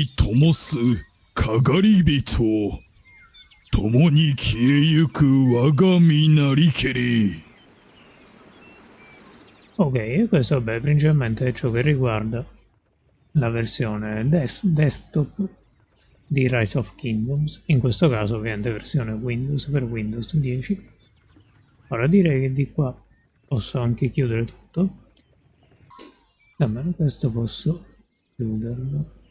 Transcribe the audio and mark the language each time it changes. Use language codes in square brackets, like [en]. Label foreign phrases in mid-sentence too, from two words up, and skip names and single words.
[ja] ともす篝火と共に消えゆく我が身なりけり. [it] Ok, e questo vabbè, principalmente è ciò che riguarda la versione desktop di Rise of Kingdoms, in questo caso ovviamente versione Windows per Windows 10. Ora direi che di qua posso anche chiudere tutto, almeno questo posso chiuderlo.